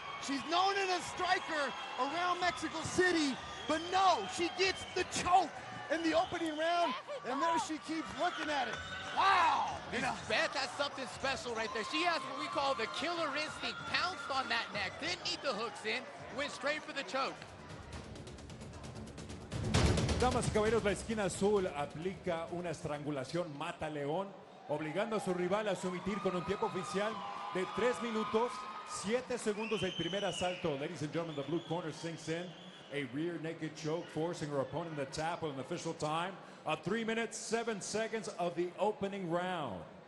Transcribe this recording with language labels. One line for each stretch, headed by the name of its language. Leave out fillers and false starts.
English: She's known as a striker around Mexico City, but no, she gets the choke in the opening round, and there she keeps looking at it. Wow! Lisbeth has something special right there. She has what we call the killer instinct. Pounced on that neck, didn't need the hooks in, went straight for the choke.
Spanish: Damas y caballeros, la esquina azul aplica una estrangulación mata león, obligando a su rival a someter con un tiempo oficial de 3 minutos, 7 segundos del primer asalto.
English: Ladies and gentlemen, the blue corner sinks in a rear naked choke, forcing her opponent to tap with an official time of 3 minutes, 7 seconds of the opening round.